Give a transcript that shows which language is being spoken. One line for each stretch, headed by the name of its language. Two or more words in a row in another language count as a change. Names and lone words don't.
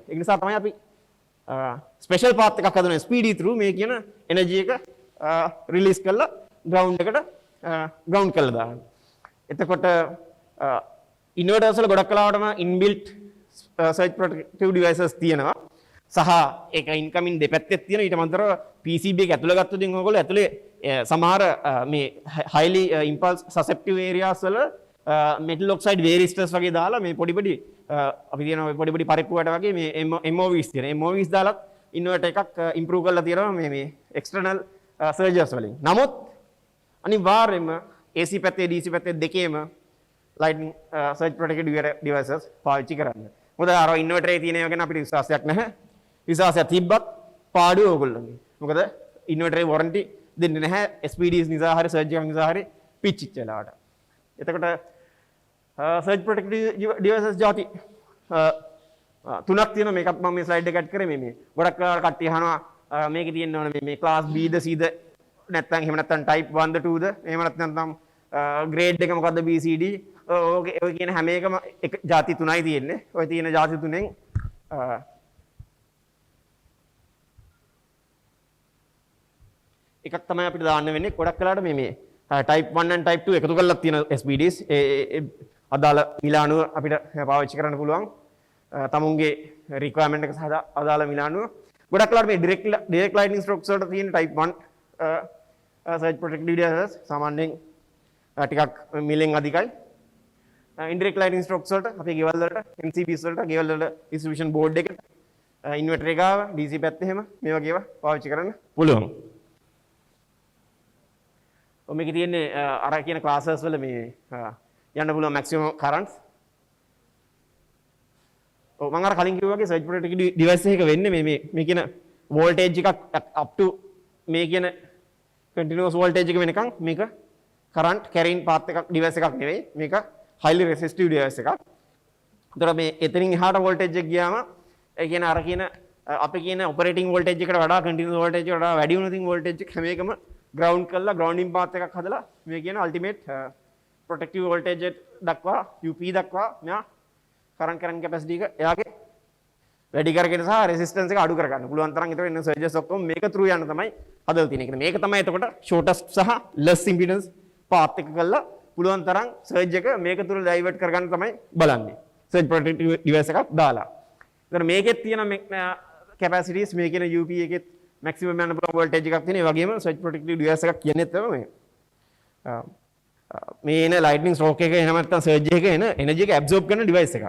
Sinhala: ඒ නිසා තමයි අපි
English: special path
Sinhala: එකක් හදන
English: SPD through
Sinhala: මේ කියන එනර්ජි එක රිලීස් කරලා ග්‍රවුන්ඩ් එකට ග්‍රවුන්ඩ් කරලා දානවා. එතකොට ඉන්වර්ටර්ස් වල ගොඩක් කලාවටම
English: inbuilt surge protective devices
Sinhala: තියෙනවා. සහ ඒක ඉන්කමින් දෙපැත්තේ තියෙන ඊට අමතරව PCB එක ඇතුළේ ගත්තොත් ඔයගොල්ලෝ ඇතුළේ සමහර මේ
English: highly impulse susceptible areas
Sinhala: වල
English: metal oxide varistors
Sinhala: වගේ දාලා මේ පොඩි පොඩි අපි කියන පොඩි පොඩි පරිප්පුවට වගේ මේ MOVs තියෙන MOVs දාලා ඉන්වර්ටර් එකක් improve කරලා තියෙනවා මේ
English: external surges
Sinhala: වලින්. නමුත් අනිවාර්යයෙන්ම AC පැත්තේ DC පැත්තේ දෙකේම
English: lightning surge protected devices
Sinhala: පාවිච්චි කරන්න. මොකද අර ඉන්වර්ටර් එකේ තියෙන ඒවා ගැන අපිට විශ්වාසයක් නැහැ. විශ්වාසයක් තිබ්බත් පාඩුව ඕගොල්ලෝගේ. මොකද ඉන්වර්ටර් එකේ warranty දෙන්නේ නැහැ SPDs නිසා හරි surge එකක් නිසා හරි පිච්චිච්ච වෙලාවට. එතකොට
English: surge protected devices
Sinhala: ಜಾති තුනක් තියෙනවා. මේකත් මම මේ ස්ලයිඩ් එක ඇඩ් කරේ මේ ගොඩක් වෙලාවට කට්ටිය අහනවා මේකේ තියෙන්න ඕන මේ
English: class B
Sinhala: ද C ද නැත්නම් එහෙම නැත්නම් type 1 ද 2 ද එහෙම නැත්නම් grade එක මොකද්ද BCD ඔය කියන හැම එකම එක ಜಾති තුනයි තියෙන්නේ. ඔය තියෙන ಜಾති තුනෙන් එකක් තමයි අපිට දාන්න වෙන්නේ. ගොඩක් වෙලාවට මේ
English: type 1 and type 2
Sinhala: එකතු කරලා තියෙන SPDs අදාළ මිලානුව අපිට පාවිච්චි කරන්න පුළුවන්. තමුන්ගේ requirement එක සහ අදාළ මිලානුව. ගොඩක් වෙලාවට මේ
English: direct lightning strokes
Sinhala: වලට තියෙන
English: type 1 surge protective devices
Sinhala: සාමාන්‍යයෙන් ටිකක් මිලෙන් අධිකයි.
English: indirect lightning strokes
Sinhala: වලට අපේ ගෙවල් වලට MCBs වලට ගෙවල් වල
English: distribution board
Sinhala: එකට inverter එක ආව DC පැත්තේ එහෙම මේ වගේ ඒවා පාවිච්චි කරන්න පුළුවන්. මේක තියෙන්නේ අර කියන classes වල මේ යන්න පුළුවන්
English: maximum currents.
Sinhala: ඔව් මම අර කලින් කිව්වා වගේ
English: surge protective device
Sinhala: එක වෙන්නේ මේ කියන voltage එකක්
English: up to
Sinhala: මේ කියන
English: continuous voltage
Sinhala: එක වෙනකන් මේක
English: current carrying path
Sinhala: එකක් device එකක් නෙවෙයි. මේක
English: highly resistive device
Sinhala: එකක්. ඒතර මේ එතනින් එහාට voltage එක ගියාම ඒ කියන්නේ අර කියන අපි කියන
English: operating voltage
Sinhala: එකට වඩා
English: continuous voltage
Sinhala: එකට වඩා වැඩි වෙන voltage එක හැම එකම ground කරලා
English: grounding path
Sinhala: එකක් හදලා මේ කියන
English: ultimate protective voltage
Sinhala: දක්වා UP දක්වා මෙයා
English: current carrying capacity
Sinhala: එක එයාගේ වැඩි කරගෙන සහ resistance එක අඩු කරගන්න පුළුවන් තරම්. ඒතර එන්න surges ඔක්කොම මේක through යන්න තමයි හදලා තියෙන්නේ. මේක තමයි එතකොට shortest සහ
English: less impedance path
Sinhala: එක කරලා පුළුවන් තරම් surge එක මේක තුල divert කරගන්න තමයි බලන්නේ.
English: surge protective device
Sinhala: එකක් දාලා. ඒතර මේකෙත් තියෙන capacities මේ කියන UP එකෙත් maximum යන voltage එකක් තියෙන. ඒ වගේම
English: surge protective device
Sinhala: එකක් කියන්නේ තමයි මේ එන
English: lightning stroke
Sinhala: එක එහෙම නැත්නම් surge එක එන energy එක absorb කරන device එකක්.